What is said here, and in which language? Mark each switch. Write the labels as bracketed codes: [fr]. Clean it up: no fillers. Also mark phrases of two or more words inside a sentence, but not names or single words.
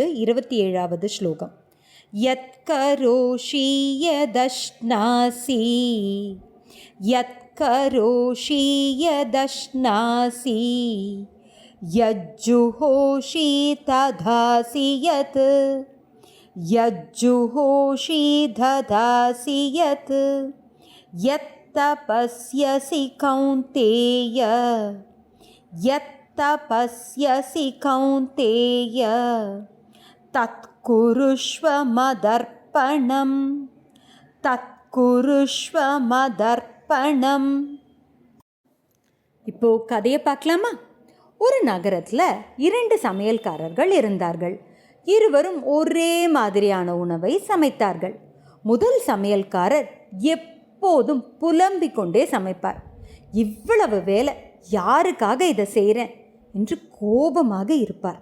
[ta] 27வது ஸ்லோகம். [sa] यत् करोषि यदश्नासि यत् करोषि यदश्नासि यज्जुहोषि ददासि यत् यज्जुहोषि ददासि यत् यत् तपस्यसि कौन्तेय यत् तपस्यसि कौन्तेय तत्कुरुष्व मदर्पणं तत्कुरुष्व मदर्पणம். [ta] இப்போ கதையை பார்க்கலாமா? ஒரு நகரத்தில் 2 சமையல்காரர்கள் இருந்தார்கள். இருவரும் ஒரே மாதிரியான உணவை சமைத்தார்கள். முதல் சமையல்காரர் எப்போதும் புலம்பிக் கொண்டே சமைப்பார். இவ்வளவு வேலை, யாருக்காக இதை செய்கிறேன் என்று கோபமாக இருப்பார்.